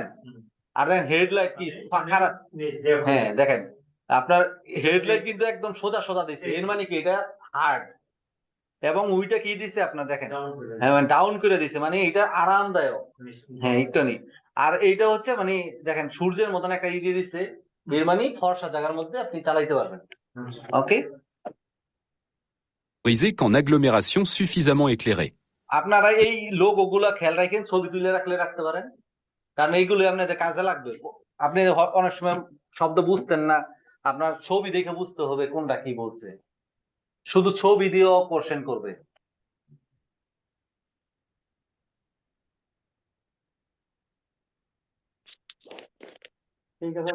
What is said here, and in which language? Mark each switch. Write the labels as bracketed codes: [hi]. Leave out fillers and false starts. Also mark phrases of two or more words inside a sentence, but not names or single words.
[bn] আর দেখেন হেডলাইট কি খারাপ, হ্যাঁ দেখেন আপনার হেডলাইট কিন্তু একদম সোজা দিচ্ছে, এর মানে কি এটা হার্ড, এবং উইটা কি দিছে আপনার দেখেন, হ্যাঁ ডাউন করে দিছে, মানে এটা আরামদায়ক, হ্যাঁ একটু নেই। আর এইটা হচ্ছে মানে দেখেন সূর্যের মতন একটা ই দিয়ে দিচ্ছে, এর মানে ফর্সা জায়গার মধ্যে আপনি চালাইতে পারবেন। ওকে, [fr] Autorisé qu'en agglomération suffisamment éclairée. [bn] আপনারা এই লোগো গুলা খেয়াল রাখেন, ছবি তুলে রাখলে রাখতে পারেন, কারণ এইগুলো আপনাদের কাজে লাগবে। আপনি অনেক সময় শব্দ বুঝতেন না, আপনার ছবি দেখে বুঝতে হবে কোনটা কি বলছে, শুধু ছবি দিয়েও কোশ্চেন করবে। ঠিক আছে